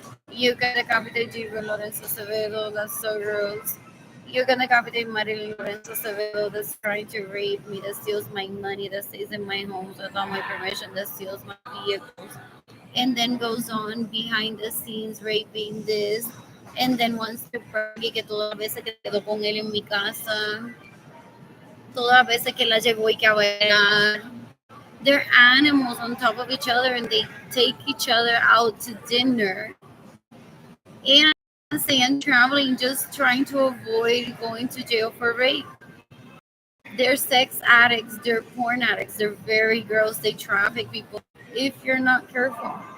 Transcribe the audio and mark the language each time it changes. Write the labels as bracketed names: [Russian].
[English] You can decapitate Gilbert Lorenzo Acevedo. That's so gross. You can decapitate Marilyn Lorenzo Acevedo. That's trying to rape me. That steals my money. That stays in my homes without my permission. That steals my vehicles. And then goes on behind the scenes raping this. And then wants to brag [Spanish] que todas las veces que quedó con él en mi casa. Todas las veces que la llevó y que a bailar. [English] They're animals on top of each other and they take each other out to dinner. And and traveling just trying to avoid going to jail for rape. They're sex addicts, they're porn addicts, they're very gross, they traffic people if you're not careful.